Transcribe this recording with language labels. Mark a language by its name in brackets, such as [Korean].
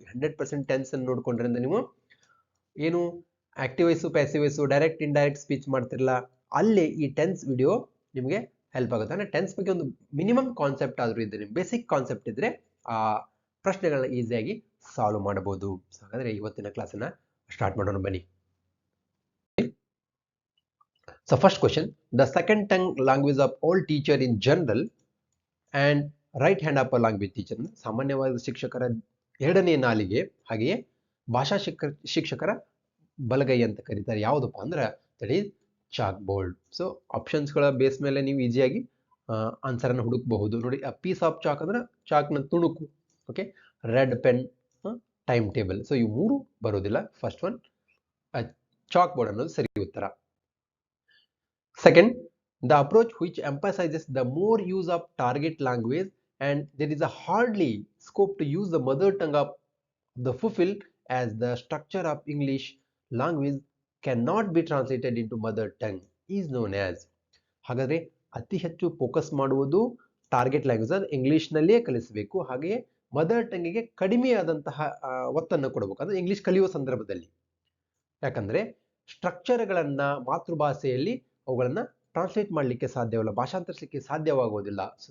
[Kannada] 100% tense ಅನ್ನು ನೋಡ್ಕೊಂಡ್ರಿಂದ ನೀವು ಏನು active voice, passive voice, direct indirect speech ಮಾಡ್ತಿರಲ್ಲ, ಅಲ್ಲಿ ಈ ಟೆನ್ಸ್ ವಿಡಿಯೋ ನಿಮಗೆ ಹೆಲ್ಪ್ ಆಗುತ್ತೆ. ಅಂದ್ರೆ ಟೆನ್ಸ್ ಬಗ್ಗೆ ಒಂದು ಮಿನಿಮಮ್ ಕಾನ್ಸೆಪ್ಟ್ ಆದ್ರೂ ಇದ್ರೆ, ಬೇಸಿಕ್ ಕಾನ್ಸೆಪ್ಟ್ ಇದ್ರೆ ಆ ಪ್ರಶ್ನೆಗಳನ್ನ ಈಸಿಯಾಗಿ ಸಾಲ್ವ್ ಮಾಡಬಹುದು. ಹಾಗಾದ್ರೆ ಇವತ್ತಿನ ಕ್ಲಾಸನ್ನ ಸ್ಟಾರ್ಟ್ ಮಾಡೋಣ ಬನ್ನಿ. [English] So first question, the second tongue language of all teacher in general and right hand upper language teacher, [Kannada] ಸಾಮಾನ್ಯವಾದ ಶಿಕ್ಷಕರ ಎರಡನೇ ನಾಲಿಗೆ ಹಾಗೆಯೇ ಭಾಷಾ ಶಿಕ್ಷಕರ ಬಲಗೈ ಅಂತ ಕರೀತಾರೆ. ಯಾವುದಪ್ಪ ಅಂದ್ರೆ [English] That is chalk board. [Kannada] So options ಗಳ ಬೇಸ್ ಮೇಲೆ ನೀವು ಈಸಿಯಾಗಿ ಆನ್ಸರ್ ಅನ್ನು ಹುಡುಕಬಹುದು. [English] ನೋಡಿ, ಆ piece of chalk [Kannada] ಅಂದ್ರೆ ಚಾಕ್ನ ತುಣುಕು. [English] Okay, red pen, time table. [Kannada] So ಇವು ಮೂರು ಬರೋದಿಲ್ಲ. ಫಸ್ಟ್ ಒನ್ ಚಾಕ್ ಬೋರ್ಡ್ ಅನ್ನೋದು ಸರಿ ಉತ್ತರ. [English] Second, the approach which emphasizes the more use of target language and there is a hardly scope to use the mother tongue of the fulfill as the structure of English language cannot be translated into mother tongue is known as. [Kannada] ಹಾಗಾದ್ರೆ ಅತಿ ಹೆಚ್ಚು focus ಮಾಡುವುದು target language ಅಂದ್ರೆ English ನಲ್ಲಿಯೇ ಕಲಿಸಬೇಕು. ಹಾಗೆಯೇ mother ಟಂಗಿಗೆ ಕಡಿಮೆಯಾದಂತಹ ಒತ್ತನ್ನು ಕೊಡಬೇಕು, ಅಂದ್ರೆ ಇಂಗ್ಲಿಷ್ ಕಲಿಯುವ ಸಂದರ್ಭದಲ್ಲಿ. ಯಾಕಂದ್ರೆ ಸ್ಟ್ರಕ್ಚರ್ಗಳನ್ನ ಮಾತೃಭಾಷೆಯಲ್ಲಿ ಅವುಗಳನ್ನ ಟ್ರಾನ್ಸ್ಲೇಟ್ ಮಾಡಲಿಕ್ಕೆ ಸಾಧ್ಯವಿಲ್ಲ, ಭಾಷಾಂತರಿಸಲಿಕ್ಕೆ ಸಾಧ್ಯವಾಗುವುದಿಲ್ಲ.